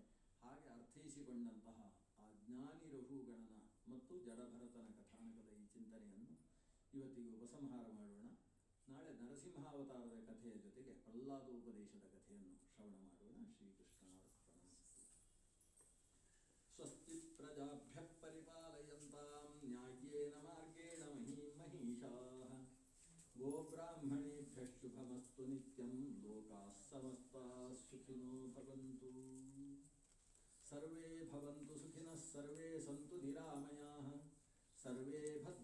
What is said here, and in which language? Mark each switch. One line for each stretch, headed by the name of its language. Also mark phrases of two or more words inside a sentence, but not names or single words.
Kannada: ಹಾಗೆ ಅರ್ಥೈಸಿಕೊಂಡಂತಹ ಆ ಜ್ಞಾನಿ ರಘುಗಣನ ಮತ್ತು ಜಡಭರತನ ಕಥಾನಕದ ಈ ಚಿಂತನೆಯನ್ನು ಇವತ್ತಿಗೆ ಉಪಸಂಹಾರ ಮಾಡೋಣ. ನಾಳೆ ನರಸಿಂಹಾವತಾರದ ಕಥೆಯ ಜೊತೆಗೆ ಪ್ರಹ್ಲಾದೋಪದೇಶದ ಕಥೆಯನ್ನು ಶ್ರವಣ ಮಾಡೋಣ.
Sanskrit: ಶ್ರೀಕೃಷ್ಣಾರ್ಪಣಮಸ್ತು. ಸ್ವಸ್ತಿ ಪ್ರಜಾಭ್ಯಃ ಪರಿಪಾಲಯಂತಾಂ ನ್ಯಾಯೇನ ಮಾರ್ಗೇಣ ಮಹೀಷಾಃ. ಗೋಬ್ರಾಹ್ಮಣೇಭ್ಯಃ ಶುಭಮಸ್ತು ನಿತ್ಯಂ. ಲೋಕಾಃ ಸಮಸ್ತಾಃ ಸುಖಿನೋ ಭವಂತು. ಸರ್ವೇ ಭವಂತು ಸುಖಿನಃ, ಸರ್ವೇ ಸಂತು ನಿರಾಮಯಾಃ, ಸರ್ವೇ